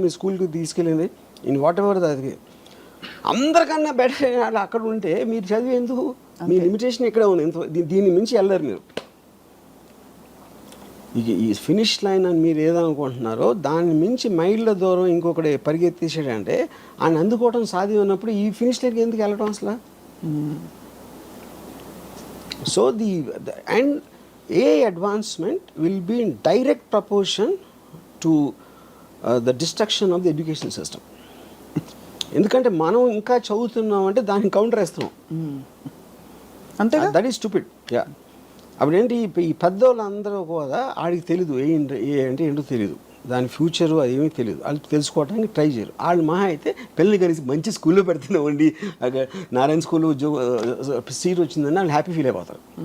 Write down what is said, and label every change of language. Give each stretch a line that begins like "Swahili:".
Telugu: మీ స్కూల్కి తీసుకెళ్ళింది
English: in whatever
Telugu: అది. అందరికన్నా బెటర్ అక్కడ ఉంటే మీరు చదివి ఎందుకు? మీ లిమిటేషన్ ఎక్కడ ఉంది? దీన్ని మించి వెళ్ళరు మీరు. ఈ ఫినిష్ లైన్ అని మీరు ఏదనుకుంటున్నారో దాన్ని మించి మైళ్ళ దూరం ఇంకొకటి పరిగెత్తేసాడంటే ఆయన అందుకోవడం సాధ్యం ఉన్నప్పుడు ఈ ఫినిష్ లైన్కి ఎందుకు వెళ్ళడం అసలు?
English: So and AI advancement will be in direct proportion to the destruction of the education system.
Telugu: ఎందుకంటే మనం ఇంకా చదువుతున్నాం అంటే దానికి కౌంటర్ వేస్తున్నాం. అంతే.
English: That is stupid. Yeah.
Telugu: అప్పుడేంటి ఈ పెద్దోళ్ళందరూ కూడా ఆడికి తెలీదు ఏ అంటే ఏంటో తెలియదు, దాని ఫ్యూచరు అది ఏమీ తెలియదు. వాళ్ళు తెలుసుకోవడానికి ట్రై చేయరు. వాళ్ళు మహా అయితే పిల్లల్ని కలిసి మంచి స్కూల్లో పెడుతున్నామండి, నారాయణ స్కూల్లో సీట్ వచ్చిందని వాళ్ళు హ్యాపీ ఫీల్ అయిపోతారు.